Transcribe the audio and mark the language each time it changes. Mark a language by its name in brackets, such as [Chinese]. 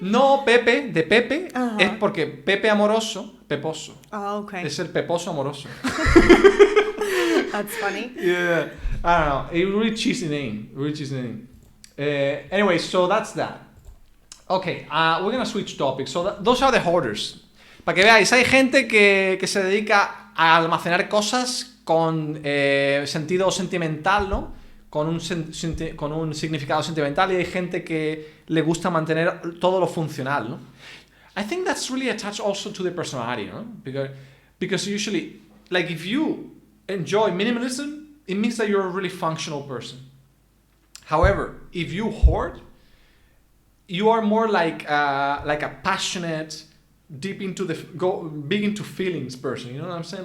[Spanish] No, Pepe, de Pepe, es porque Pepe amoroso, peposo. [English] Oh, okay. [Spanish] Es el peposo amoroso. [English] That's funny. Yeah, I don't know. A really cheesy name. Anyway, so that's that. Okay, we're gonna switch topics. So those are the hoarders. [Spanish] Para que veáis, hay gente que se dedica a almacenar cosas con sentido sentimental, ¿no? Con un significado sentimental, y hay gente que le gusta mantener todo lo funcional, ¿no? [English] I think that's really attached also to the personality, ¿no? Because usually, like if you enjoy minimalism, it means that you're a really functional person. However, if you hoard, you are more like a passionate, big into feelings person. You know what I'm saying?